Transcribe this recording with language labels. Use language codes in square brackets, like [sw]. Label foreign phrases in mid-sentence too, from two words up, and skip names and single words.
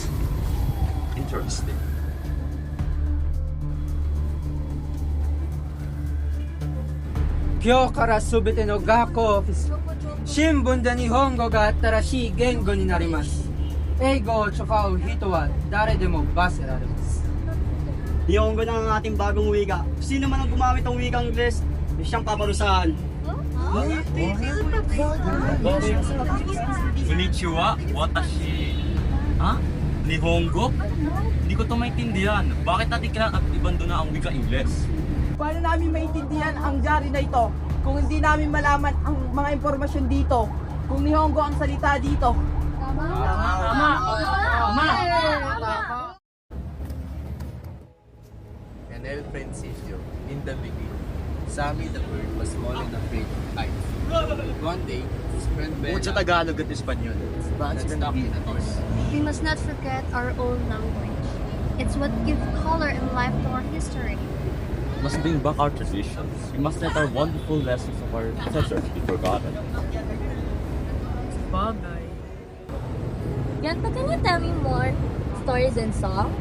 [en] Interesting. [ja] 今日から全ての学校新聞で日本語が新しい言語になります. 英語を使う人は誰でも罰せられます. [tl] Nihongo na ang ating bagong wika. Sino man ang gumamit ng wikang Ingles, siyang paparusahan. [ja] こんにちは、私. [tl] Ha? Nihongo? Hindi ko ito maintindihan. Bakit natin kailangan ibando na ang wika Ingles? Paano namin maintindihan ang diary na ito kung hindi namin malaman ang mga impormasyon dito? Kung Nihongo ang salita dito. [en] And [es] El Principio, [en] in the beginning, Sammy the bird was small and afraid of heights. One day, his friend Ben [tl] Bukod sa Tagalog at Espanyol, saan sila nakita to? [en] We must not forget our own language. It's what gives color and life to our history. We must bring back our traditions. We must let our wonderful lessons of our ancestors be forgotten. Yanta, can you tell me more stories and songs?